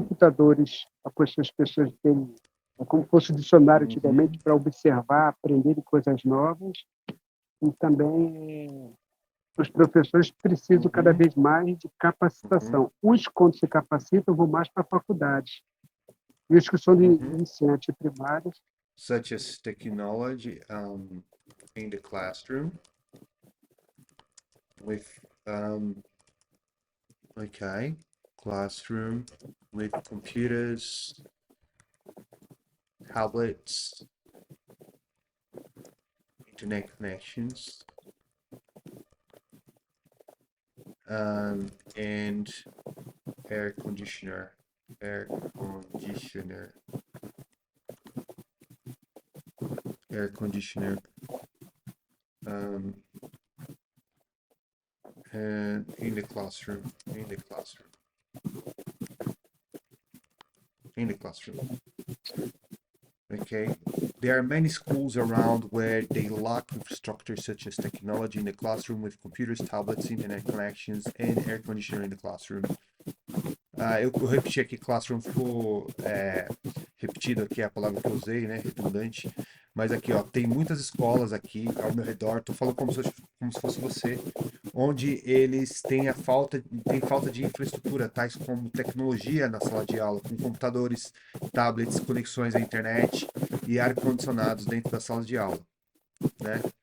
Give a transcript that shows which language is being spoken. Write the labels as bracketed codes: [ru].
[pt] computadores para as pessoas terem, como fosse o dicionário antigamente, uhum, para observar, aprender coisas novas, e também os professores precisam cada uhum, vez mais de uhum, capacitação. Os, quando se capacitam, vão mais para a faculdade. E os que são de uhum. iniciantes primários, [en] Such as technology in the classroom with okay, classroom with computers, tablets, internet connections, and air conditioner, air conditioner, air conditioner, um, and in the classroom, in the classroom, in the classroom. Okay, there are many schools around where they lack infrastructure such as technology in the classroom with computers, tablets, internet connections, and air conditioner in the classroom. [pt] Eu repeti aqui classroom, ficou repetido aqui a palavra que eu usei, né? Redundante. Mas aqui, ó, tem muitas escolas aqui ao meu redor. Tô falando como se fosse você. onde eles têm falta de infraestrutura, tais como tecnologia na sala de aula, com computadores, tablets, conexões à internet e ar-condicionados dentro da sala de aula, né?